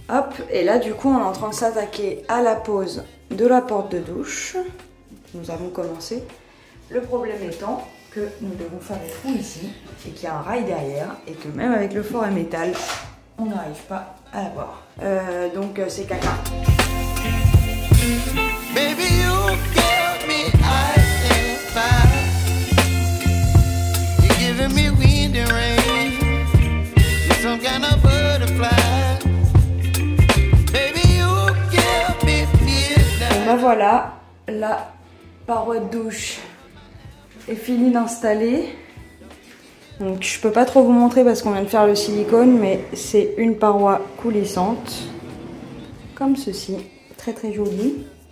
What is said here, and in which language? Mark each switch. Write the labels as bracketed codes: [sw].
[fr] Hop, et là du coup on est en train de s'attaquer à la pose de la porte de douche. Nous avons commencé. Le problème étant que nous devons faire des trous ici et qu'il y a un rail derrière et que même avec le forêt métal, on n'arrive pas à l'avoir. Donc c'est caca. [en] Baby, you give me ice and fire. You're giving me wind and rain. You're some kind of butterfly. Baby, you give me midnight. [fr] Et ben voilà, la paroi de douche est finie d'installer. Donc je peux pas trop vous montrer parce qu'on vient de faire le silicone, mais c'est une paroi coulissante, comme ceci, très très jolie.